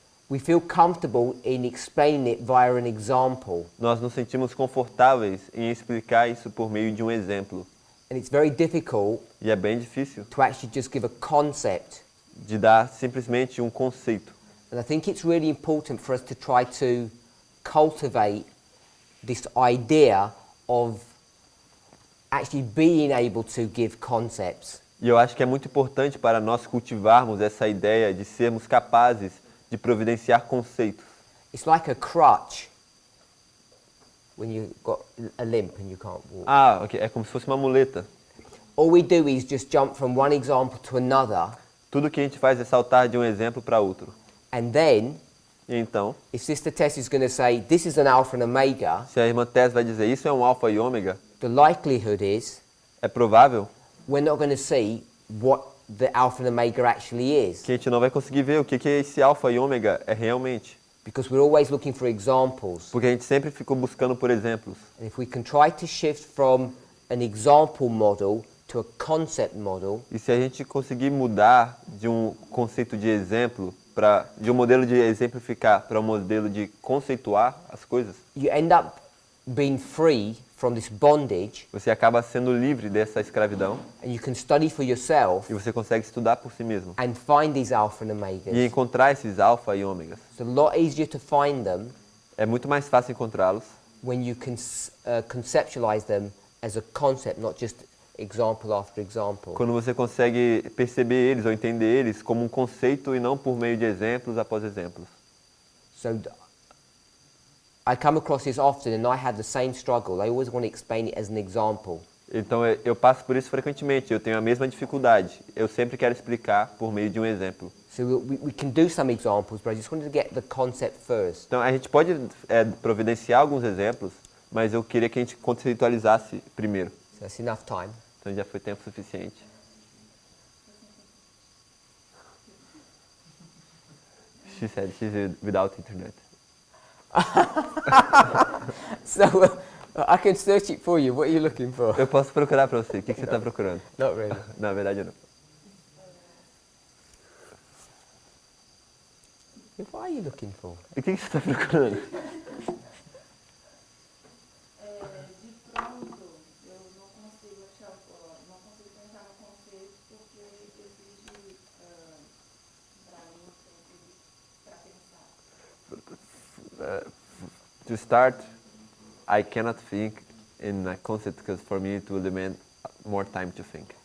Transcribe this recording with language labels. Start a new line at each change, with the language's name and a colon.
English: we feel comfortable in explaining it via an example.
Portuguese: Nós nos sentimos confortáveis em explicar isso por meio de um exemplo.
English: And it's very difficult
Portuguese: E é bem difícil
English: to actually just give a concept.
Portuguese: de dar simplesmente um conceito.
English: And I think it's really important for us to try to cultivate this idea of actually being able to give concepts.
Portuguese: E eu acho que é muito importante para nós cultivarmos essa ideia de sermos capazes de providenciar conceitos.
English: It's like a crutch when you've got a limp and you can't walk. Ah, ok.
Portuguese: É como se fosse uma muleta.
English: All we do is just jump from one example to another,
Portuguese: Tudo que a gente faz é saltar de um exemplo para outro.
English: and then
Portuguese: E então,
English: if Sister Tess is going to say this is an alpha and omega,
Portuguese: se a irmã Tess vai dizer isso é um alfa e ômega,
English: the likelihood is
Portuguese: é provável
English: we're not going to see what the alpha and omega actually is,
Portuguese: que a gente não vai conseguir ver o que esse alfa e ômega é realmente.
English: because we're always looking for examples.
Portuguese: Porque a gente sempre ficou buscando por exemplos.
English: And if we can try to shift from an example model to a concept model,
Portuguese: E se a gente conseguir mudar de um conceito de exemplo, de um modelo de exemplificar para um modelo de conceituar as coisas,
English: you end up being free from this bondage,
Portuguese: você acaba sendo livre dessa escravidão
English: and you can study for yourself
Portuguese: e você consegue estudar por si mesmo.
English: and find these alpha and
Portuguese: E
English: omegas.
Portuguese: encontrar esses alfa e ômegas.
English: It's a lot easier to find them
Portuguese: É muito mais fácil encontrá-los
English: when you can conceptualize them as a concept, not just example after example.
Portuguese: quando você consegue perceber eles ou entender eles como um conceito e não por meio de exemplos após exemplos.
English: So I come across this often, and I had the same struggle. I always want to explain it as an example.
Portuguese: Então eu passo por isso frequentemente, eu tenho a mesma dificuldade. Eu sempre quero explicar por meio de um exemplo.
English: So we can do some examples, but I just wanted to get the concept first.
Portuguese: Então a gente pode providenciar alguns exemplos, mas eu queria que a gente conceitualizasse primeiro.
English: So that's enough time.
Portuguese: Então já foi tempo suficiente.
English: She said she's without internet. So I can search it for you. What are you looking for?
Portuguese: Eu posso procurar para você. O que você está procurando?
English: Not really.
Portuguese: Na verdade, não.
English: What are you looking for?
Portuguese: O que você está procurando? De pronto, eu não consigo achar, não consigo pensar no conceito porque exige para mim para pensar.
English: To start, I cannot think in a concept because for me it will demand more time to think.